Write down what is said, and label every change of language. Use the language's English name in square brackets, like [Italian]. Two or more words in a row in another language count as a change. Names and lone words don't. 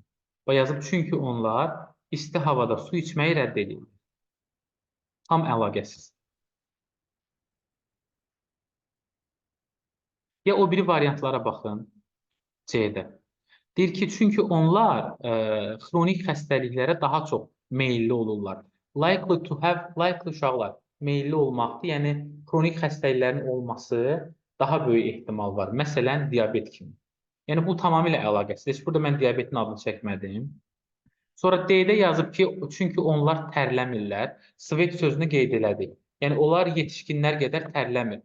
[Azerbaijani] Və yazıb, çünki onlar isti havada su içməyi rədd edir. Tam əlaqəsiz. Ya o biri variantlara baxın. C-də. Deyir ki, çünki onlar xronik xəstəliklərə daha çox meyilli olurlar. [English] Likely to have, likely uşaqlar. [Azerbaijani] meyilli olmaqdır. Yəni kronik xəstəliklərin olması daha böyük ehtimal var. Məsələn, diabet kimi. Yəni bu tamamilə əlaqəsiz. Heç burada mən diabetin adını çəkmədim. Sonra D-də yazıb ki, çünki onlar tərləmirlər. Svet sözünü qeyd elədik. Yəni onlar yetişkinlər qədər tərləmir.